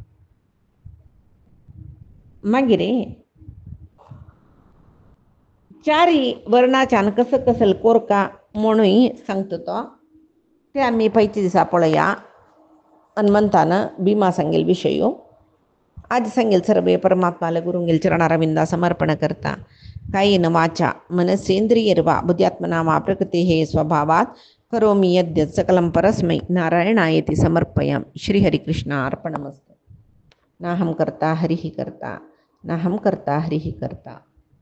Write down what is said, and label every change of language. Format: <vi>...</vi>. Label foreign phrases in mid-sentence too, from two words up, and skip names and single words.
<kok>मागीर चारी वर्णाच्यान कसं कसं कोरका म्हणूय सांगता तो ते आमी पयच्या दिसा पळया हनुमंतान भीमा सांगेल विशयो आज सांगेल सर्वे परमात्माला गुरुंगेल चरणारविंदा समर्पण करता</kok> <sa>कायेन वाचा मनसेंद्रियर्वा बुद्ध्यात्मना वा प्रकृतेः स्वभावात् करोमि यद्यत् सकलं परस्मै नारायणायेति समर्पयामि श्रीहरिकृष्णार्पणमस्तु नाहं कर्ता हरिः कर्ता नाहं कर्ता हरिः कर्ता।</sa>